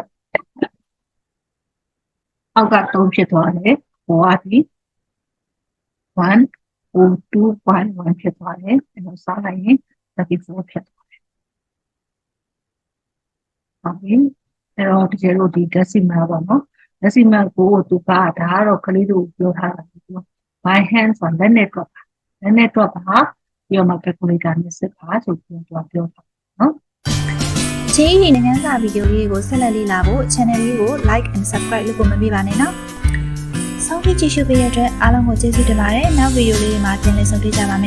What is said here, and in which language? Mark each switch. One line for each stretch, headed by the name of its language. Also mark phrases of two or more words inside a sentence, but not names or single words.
Burmese: အောက်က3ဖြစ်သွားတယ်ဟိုကဒီ102.1ဖြစ်သွားတယ်အဲ့တော့စားလိုက်ရင်34ဖြစ်သွားတယ်ဟုတ်ပြီအဲ့တော့ဒီချက်တို့ဒီ decimal ပေါ့နော်decimal ကိုသူကဒါကတော့ကလေးတို့ပြောထားတာပြော
English: by hand
Burmese: ဆိုလက်နဲ့တွက်ပါပြီးတော့မှ calculator နဲ့စစ်ပါဆိုပြီးတော့ပြောတာနော် GE နိုင်ငံစာဗီဒီယိုလေးကိုဆက်လက်လေ့လာဖို့ channel လေးကို
English: like and subscribe
Burmese: လုပ်ဖို့မမေ့ပါနဲ့နော်စောင့်ကြည့်ကြည့်ရှုပေးတဲ့အတွက်အားလုံးကိုကျေးဇူးတင်ပါတယ်နောက်ဗီဒီယိုလေးတွေမှာပြန်လည်ဆုံတွေ့ကြပါမယ်